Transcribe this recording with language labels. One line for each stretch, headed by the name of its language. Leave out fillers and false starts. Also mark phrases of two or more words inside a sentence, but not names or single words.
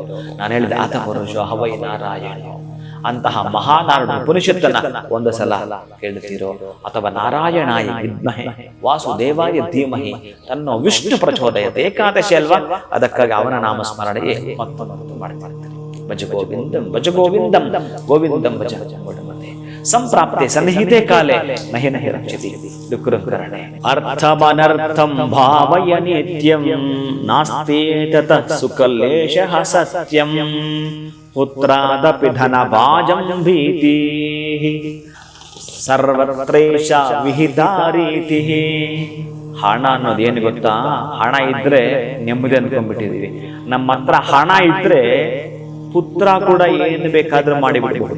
Kannada: ನಾನು ಹೇಳಿದ ಆತ
Sanskrit: ಪುರುಷ ಹವೈ ನಾರಾಯಣ
Kannada: ಅಂತಹ ಮಹಾನಾರಾಯಣ ಉಪನಿಷತ್ತನ್ನ ಒಂದು ಸಲ ಕೇಳುತ್ತೀರೋ, ಅಥವಾ
Sanskrit: ನಾರಾಯಣಾಯ ವಿದ್ಮಹೆ ವಾಸುದೇವಾಯ ಧೀಮಹಿ ತನ್ನೋ ವಿಷ್ಣು ಪ್ರಚೋದಯತೆ.
Kannada: ಏಕಾದಶಿ ಅಲ್ವಾ, ಅದಕ್ಕಾಗಿ ಅವನ ನಾಮಸ್ಮರಣೆಯೇ ಮತ್ತೊಂದು ಮಾಡ್ತಾರೆ.
Sanskrit: ಭಜ ಗೋವಿಂದಂ ಭಜ ಗೋವಿಂದಂ ಗೋವಿಂದಂ ಭಜ ಗೋವಿಂದಂ ಸಂಪ್ರಾಪ್ತೆ ಸನ್ನಿಹಿತೆ ಕಾಲೇ ನಹಿ ನಹಿ ರಕ್ಷತಿ ದುಃಖಕರಣೆ. ಅರ್ಥಮನರ್ಥಂ ಭಾವಯ ನಿತ್ಯಂ ನಾಸ್ತಿ ತತಃ ಸುಕಲೇಶಃ ಸತ್ಯಂ ಪುತ್ರಾದಪಿ ಧನಭಾಜಂ ಭೀತಿ ಸರ್ವತ್ರೈಷ ವಿಹಿತಾ ರೀತಿ.
Kannada: ಹಣ ಅನ್ನೋದು ಏನು ಗೊತ್ತಾ, ಹಣ ಇದ್ರೆ ನೆಮ್ಮದಿ ಅನ್ಕೊಂಡ್ಬಿಟ್ಟಿದೀವಿ. ನಮ್ಮ ಹತ್ರ ಹಣ ಇದ್ರೆ ಪುತ್ರ ಕೂಡ ಏನು ಬೇಕಾದ್ರೂ ಮಾಡಿಬಿಡಬಹುದು.